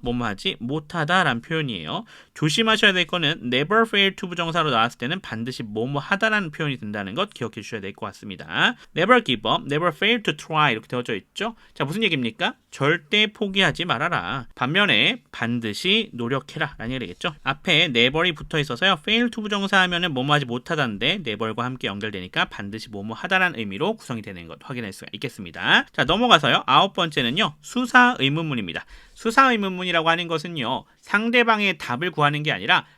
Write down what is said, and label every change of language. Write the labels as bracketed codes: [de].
[ko] 뭐뭐 하지 못하다 라는 표현이에요. 조심하셔야 될 거는 [en] never fail to [ko] 부정사로 나왔을 때는 반드시 뭐뭐 하다라는 표현이 된다는 것 기억해 주셔야 될 것 같습니다. [en] never give up, never fail to try [ko] 이렇게 되어져 있죠. 자, 무슨 얘기입니까? 절대 포기하지 말아라. 반면에 반드시 노력해라 라는 얘기 되겠죠. 앞에 never이 붙어 있어서요. fail to 부정사 하면은 뭐뭐 하지 못하다인데 never과 함께 연결되니까 반드시 뭐뭐 하다라는 의미로 구성이 되는 것 확인할 수가 있겠습니다. 자, 넘어가서요. 아홉 번째는요. 수사 의문문입니다. 수사 의문문이라고 하는 것은요. 상대방의 답을 구하는 게 아니라